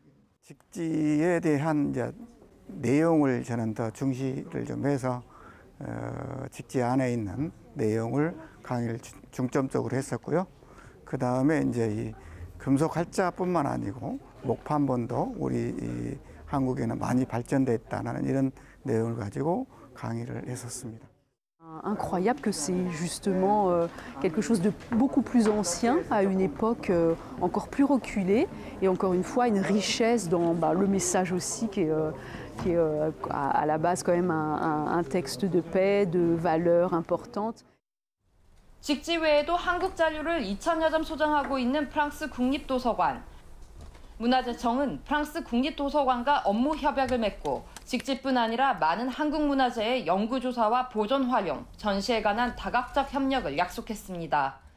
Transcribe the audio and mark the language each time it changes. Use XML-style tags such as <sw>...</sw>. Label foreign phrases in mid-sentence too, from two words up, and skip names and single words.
<ko>직지에 대한 이제 내용을 저는 더 중시를 좀 해서 직지 안에 있는 내용을 강의를 중점적으로 했었고요. 그 다음에 이제 이 금속 활자뿐만 아니고 목판본도 우리 이 한국에는 많이 발전됐다는 이런 내용을 가지고 강의를 했었습니다.</ko> <fr>Incroyable que c'est justement quelque chose de beaucoup plus ancien à une époque encore plus reculée et encore une fois une richesse dans le message aussi qui est à la base quand même un texte de paix, de valeurs importantes.</fr> <ko>직지 외에도 한국 자료를 2,000여 점 소장하고 있는 프랑스 국립도서관. 문화재청은 프랑스 국립도서관과 업무 협약을 맺고 직지뿐 아니라 많은 한국 문화재의 연구조사와 보존 활용, 전시에 관한 다각적 협력을 약속했습니다.</ko>